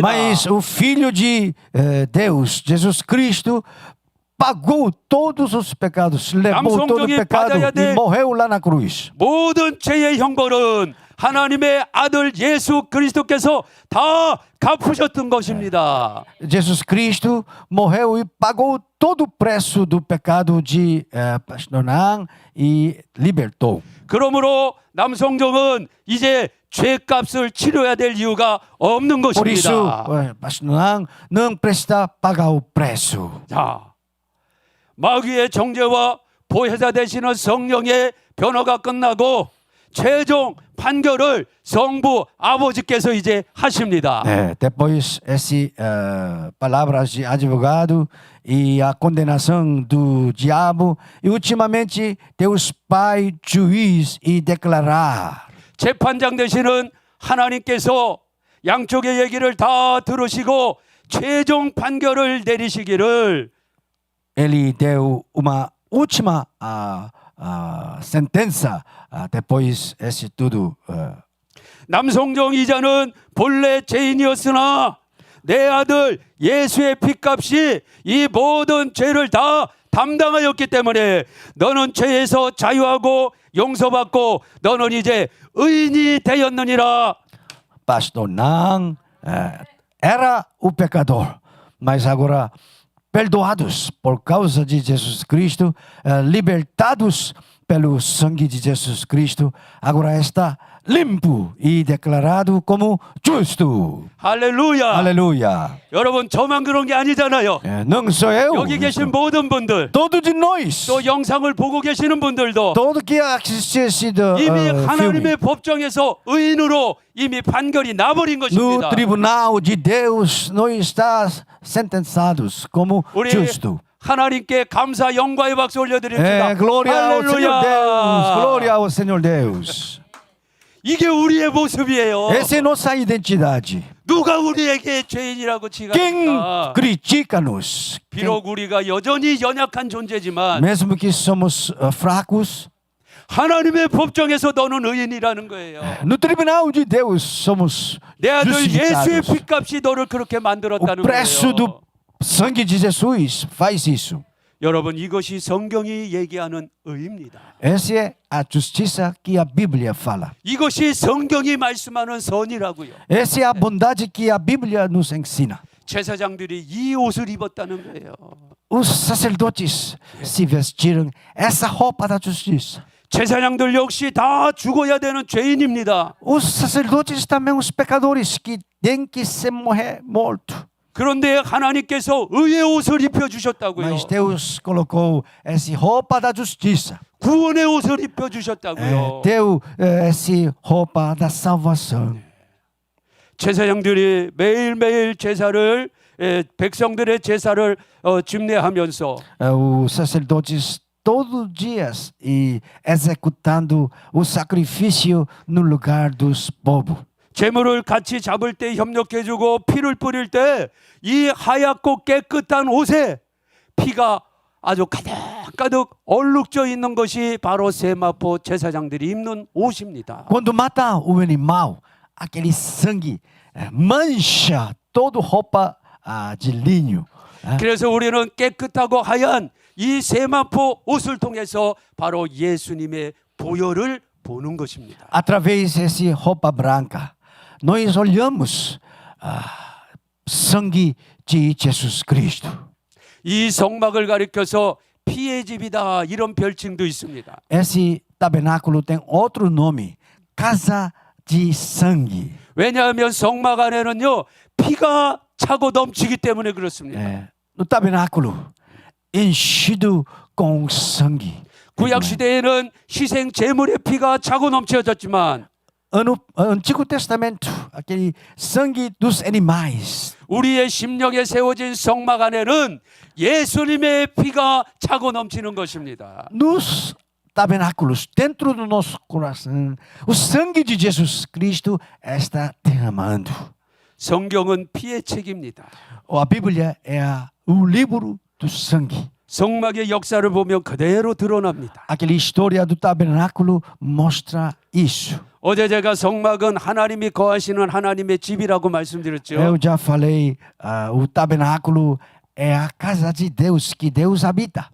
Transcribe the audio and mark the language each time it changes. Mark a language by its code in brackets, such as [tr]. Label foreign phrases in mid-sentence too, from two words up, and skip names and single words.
[pt] Mas o Filho de Deus, Jesus Cristo, pagou todos os pecados, levou todo o pecado e morreu lá na cruz. [ko] 모든 죄의 형벌은 하나님의 아들 예수 그리스도께서 다 갚으셨던 것입니다. [pt] Jesus Cristo morreu e pagou todo o preço do pecado de Pastor Nan e libertou. [ko] 그러므로 남성종은 이제 죄값을 치러야 될 이유가 없는 [pt] Por isso, [ko] 것입니다. [pt] Pastor Nan não precisa pagar o preço. [ko] 자, 마귀의 정죄와 보혜사 되시는 성령의 변호가 끝나고 최종 판결을 성부 아버지께서 이제 하십니다. [pt] Depois esse palavras de advogado e a condenação do diabo e ultimamente Deus Pai juiz e declarar. [ko] 재판장 되시는 하나님께서 양쪽의 얘기를 다 들으시고 최종 판결을 내리시기를 [pt] Ele deu uma última sentença depois esse tudo. [ko] 남성종 이자는 본래 죄인이었으나 내 아들 예수의 피값이 이 모든 죄를 다 담당하였기 때문에 너는 죄에서 자유하고 용서받고 너는 이제 의인이 되었느니라. [pt] Pastor Nan era o pecador, mas agora perdoados por causa de Jesus Cristo, libertados pelo sangue de Jesus Cristo, agora está limpo e declarado como justo. [ko] 할렐루야. [pt] Aleluia. [ko] 여러분 저만 그런 게 아니잖아요. [pt] Não sou eu. [ko] 여기 계신 모든 분들 [pt] Todos de nós. [ko] 또 영상을 보고 계시는 분들도 [pt] Todo que assiste esse [ko] 이미 [pt] filme. [ko] 하나님의 법정에서 의인으로 이미 판결이 나버린 [pt] No [ko] 것입니다. [pt] tribunal de Deus, nós estamos sentenciados como [ko] 우리 [pt] justo. [ko] 하나님께 감사 영광의 박수 올려드립니다. [pt] Glória ao Senhor Deus. Glória ao Senhor Deus. [ko] 이게 우리의 모습이에요. [pt] Essa é nossa identidade. [ko] 누가 우리에게 죄인이라고 [pt] Quem [ko] 지각합니까? [pt] critica-nos? [ko] 비록 우리가 여전히 연약한 존재지만 [pt] Mesmo que somos fracos, [ko] 하나님의 법정에서 너는 의인이라는 거예요. [pt] no tribunal de Deus somos [ko] 내 아들 예수의 [pt] justificados. [ko] 핏값이 너를 그렇게 [pt] O [ko] 만들었다는 [pt] preço [ko] 거예요. [pt] do sangue de Jesus faz isso. [ko] 여러분 이것이 성경이 얘기하는 의입니다. [pt] Essa é a justiça que a Bíblia fala. [ko] 이것이 성경이 말씀하는 선이라고요. [pt] Essa é a bondade que a Bíblia nos ensina. [ko] 제사장들이 이 옷을 입었다는 거예요. [pt] Os sacerdotes se vestiram essa roupa da justiça. [ko] 제사장들 역시 다 죽어야 되는 죄인입니다. [pt] Os sacerdotes também os pecadores que têm que se morrer morto. [ko] 그런데 하나님께서 의의 옷을 입혀 주셨다고요. [pt] Mas Deus colocou essa roupa da justiça. [ko] 구원의 옷을 입혀 주셨다고요. [pt] Deu essa roupa da salvação. [ko] 제사장들이 매일매일 제사를 백성들의 제사를 집례하면서 [pt] Os sacerdotes todos os dias e executando o sacrifício no lugar dos povos. [ko] 제물을 같이 잡을 때 협력해주고 피를 뿌릴 때 이 하얗고 깨끗한 옷에 피가 아주 가득가득 얼룩져 있는 것이 바로 세마포 제사장들이 입는 옷입니다. [pt] Quando mata o animal, aquele sangue mancha toda roupa de linho. [ko] 그래서 우리는 깨끗하고 하얀 이 세마포 옷을 통해서 바로 예수님의 보혈을 보는 것입니다. [pt] Através dessa roupa branca, nós olhamos sangue de Jesus Cristo. [ko] 이 성막을 가리켜서 피의 집이다 이런 별칭도 있습니다. [pt] Esse tabernáculo tem outro nome, casa de sangue. [ko] 왜냐하면 성막 안에는요 피가 차고 넘치기 때문에 그렇습니다. [pt] No tabernáculo, enchido com sangue. [ko] 구약 시대에는 희생 제물의 피가 차고 넘쳐졌지만 [pt] No Antigo Testamento, aquele sangue dos animais. [ko] 우리의 심령에 세워진 성막 안에는 예수님의 피가 차고 넘치는 것입니다. [pt] Nos tabernáculos, dentro do nosso coração, o sangue de Jesus Cristo está derramando. [ko] 성경은 피의 책입니다. [pt] A Bíblia é o livro do sangue. [ko] 성막의 역사를 보면 그대로 드러납니다. [pt] Aquela história do tabernáculo mostra isso. [ko] 어제 제가 성막은 하나님이 거하시는 하나님의 집이라고 말씀드렸죠. [pt] Eu já falei, o tabernáculo é a casa de Deus, que Deus habita.